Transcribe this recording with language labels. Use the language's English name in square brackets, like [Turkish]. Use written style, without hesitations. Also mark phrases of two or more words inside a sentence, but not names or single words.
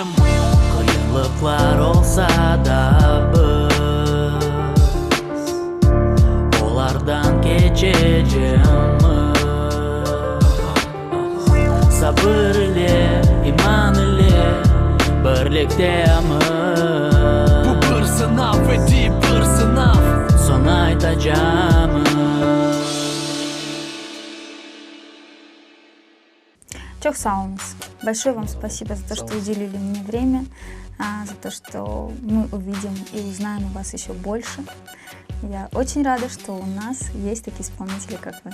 [Crimean Tatar] Kıyınlıklar olsa da biz Olardan geçeceğimiz Sabır ile, iman ile birliktemiz Bu bir sınav Edi bir sınav Sana aytacağımız [Russian] Чок Саумс, большое вам спасибо за то, что уделили мне время, за то, что мы увидим и узнаем о вас еще больше. Я очень рада, что у нас есть такие исполнители, как вы.